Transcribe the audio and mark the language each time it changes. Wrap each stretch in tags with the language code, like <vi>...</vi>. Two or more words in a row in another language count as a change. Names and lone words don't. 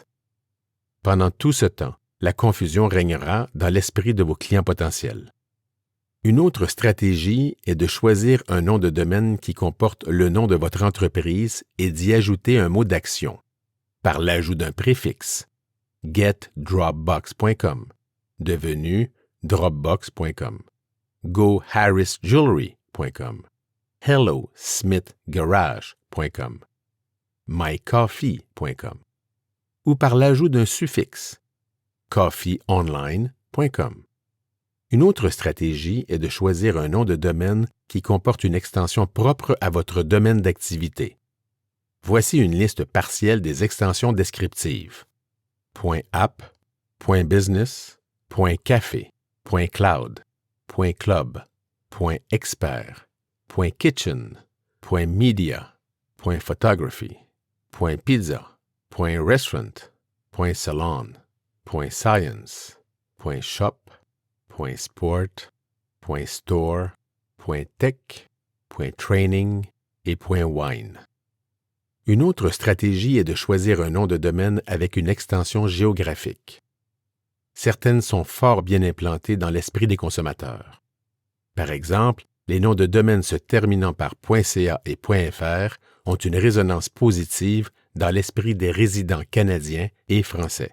<fr>Pendant tout ce temps, la confusion régnera dans l'esprit de vos clients potentiels. Une autre stratégie est de choisir un nom de domaine qui comporte le nom de votre entreprise et d'y ajouter un mot d'action, par l'ajout d'un préfixe, getdropbox.com, devenu dropbox.com, goharrisjewelry.com, hellosmithgarage.com, mycoffee.com, ou par l'ajout d'un suffixe, coffeeonline.com. Une autre stratégie est de choisir un nom de domaine qui comporte une extension propre à votre domaine d'activité. Voici une liste partielle des extensions descriptives. .app, .business, .café, .cloud, .club, .expert, .kitchen, .media, .photography, .pizza, .restaurant, .salon, .science, .shop, .sport, .store, .tech, .training et .wine. Une autre stratégie est de choisir un nom de domaine avec une extension géographique. Certaines sont fort bien implantées dans l'esprit des consommateurs. Par exemple, les noms de domaine se terminant par .ca et .fr ont une résonance positive dans l'esprit des résidents canadiens et français.</fr>